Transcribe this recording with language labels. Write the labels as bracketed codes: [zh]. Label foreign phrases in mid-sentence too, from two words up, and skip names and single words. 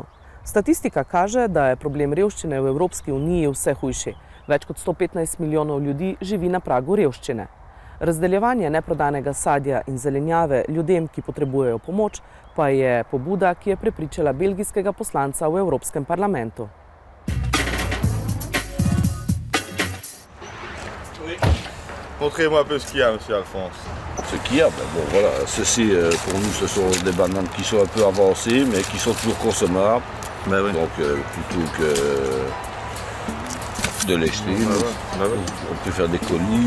[sl] Statistika kaže, da je problem revščine v Evropski uniji vse hujši. Več kot 115 milijonov ljudi živi na pragu revščine. Razdeljevanje neprodanega sadja in zelenjave ljudem, ki potrebujejo pomoč, pa je pobuda, ki je prepričala belgijskega poslanca v Evropskem parlamentu. [fr] Montrez-moi un peu ce qu'il y a, monsieur Alphonse. Ce qu'il y a, ben bon, voilà, ceci, pour nous, ce sont des bananes qui sont un peu avancées, mais qui sont toujours consommables. Ben oui. Donc, plutôt que de les jeter, on peut faire des colis.